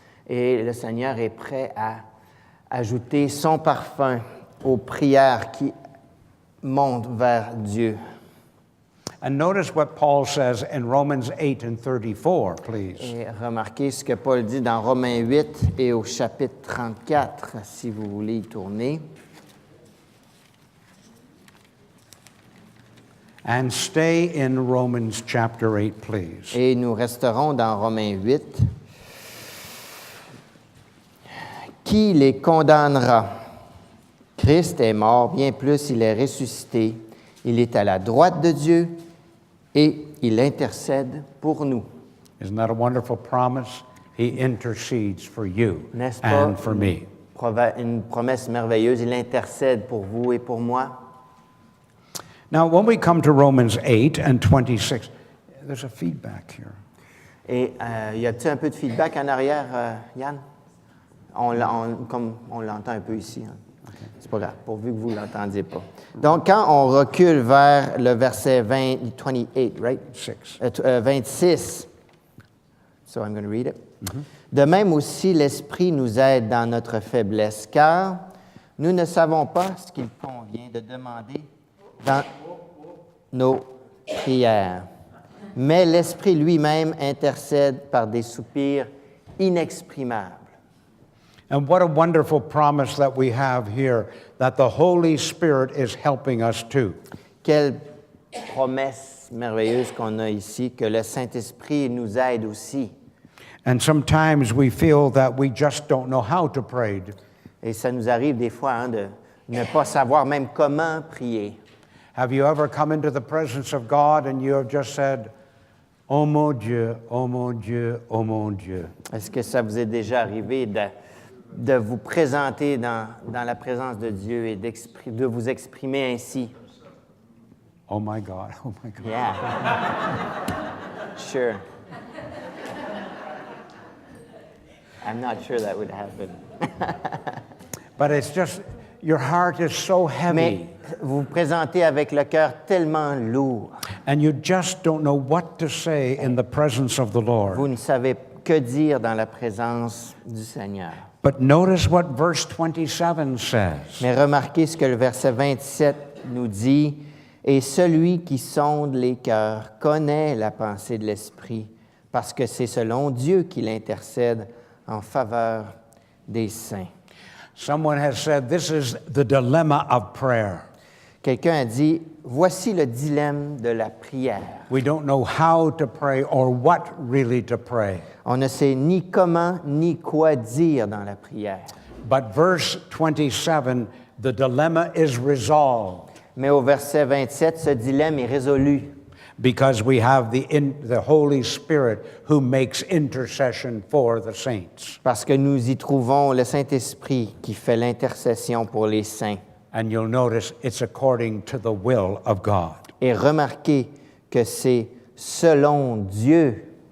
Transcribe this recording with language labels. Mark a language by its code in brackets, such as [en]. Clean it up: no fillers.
[fr] Et le Seigneur est prêt à ajouter son parfum aux prières qui montent vers Dieu. [en] And notice what Paul says in Romans 8 and 34, please. [fr] Et remarquez ce que Paul dit dans Romains 8 et au chapitre 34, si vous voulez y tourner. [en] And stay in Romans chapter 8, please. [fr] Et nous resterons dans Romains 8. Qui les condamnera? Christ est mort, bien plus, il est ressuscité. Il est à la droite de Dieu et il intercède pour nous. [en] Isn't that a wonderful promise? He intercedes for you [fr] N'est-ce pas [en] and for me. [fr] Une promesse merveilleuse, il intercède pour vous et pour moi. [en] Now, when we come to Romans 8 and 26, there's a feedback here. [fr] Et y a-t-il un peu de feedback en arrière, Yann? Comme on l'entend un peu ici. Hein. Okay. C'est pas grave, pourvu que vous ne l'entendiez pas. Donc, quand on recule vers le verset 28, right? [en] 26. So I'm going to read it. Mm-hmm. [fr] De même aussi, l'Esprit nous aide dans notre faiblesse, car nous ne savons pas ce qu'il convient de demander dans nos prières. Mais l'Esprit lui-même intercède par des soupirs inexprimables. [en] And what a wonderful promise that we have here, that the Holy Spirit is helping us too. [fr] Quelle promesse merveilleuse qu'on a ici, que le Saint-Esprit nous aide aussi. [en] And sometimes we feel that we just don't know how to pray. [fr] Et ça nous arrive des fois hein, de ne pas savoir même comment prier. [en] Have you ever come into the presence of God and you have just said, [fr] "Oh mon Dieu, oh mon Dieu, oh mon Dieu"? Est-ce que ça vous est déjà arrivé de vous présenter dans la présence de Dieu et de vous exprimer ainsi? [en] Oh my God, oh my God. Yeah. Sure. I'm not sure that would happen. But it's just, your heart is so heavy. [fr] Mais vous vous présentez avec le cœur tellement lourd. [en] And you just don't know what to say in the presence of the Lord. [fr] Vous ne savez que dire dans la présence du Seigneur. [en] But notice what verse 27 says. [fr] Mais remarquez ce que le verset 27 nous dit. Et celui qui sonde les cœurs connaît la pensée de l'Esprit, parce que c'est selon Dieu qu'il intercède en faveur des saints. [en] Someone has said this is the dilemma of prayer. [fr] Quelqu'un a dit, voici le dilemme de la prière. [en] We don't know how to pray or what really to pray. [fr] On ne sait ni comment ni quoi dire dans la prière. [en] But verse 27, the dilemma is resolved [fr] Mais au verset 27, ce dilemme est résolu [en] because we have the Holy Spirit who makes intercession for the saints. [fr] parce que nous y trouvons le Saint-Esprit qui fait l'intercession pour les saints. [en] And you'll notice it's according to the will of God. [fr] Et remarquez que c'est selon Dieu.